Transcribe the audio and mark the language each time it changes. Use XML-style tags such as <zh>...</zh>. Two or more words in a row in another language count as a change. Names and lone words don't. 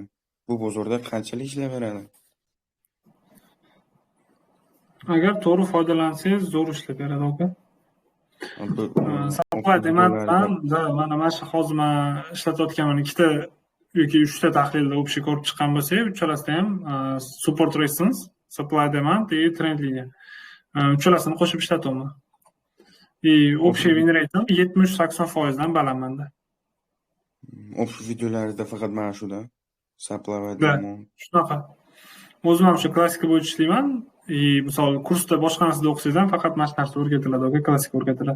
<uz>Bu bozorda qanchalik ishlayveradi? Agar to'g'ri foydalansangiz, zo'r ishlab beradi, aka.</uz> <en>Supply demand</en> <uz>bilan mana shu hozir men ishlatayotganim ikkita yoki 3 ta tahlilda общий ko'rib chiqqan bo'lsak, uchalasida ham</uz> <en>support resistance, supply demand</en> <uz>va trend liniya. Uchalasini qo'shib ishlatyapman. Общий win rate 70-80% dan baland menda. Общий videolaringizda faqat mana shuda supply va demand. Shunaqa. O'zim ham shu klassika bo'yicha ishlayman. Misol kursda boshqa narsada o'qisangiz ham faqat mana shu narsa o'rgatiladi, yoki klassika o'rgatiladi.</uz>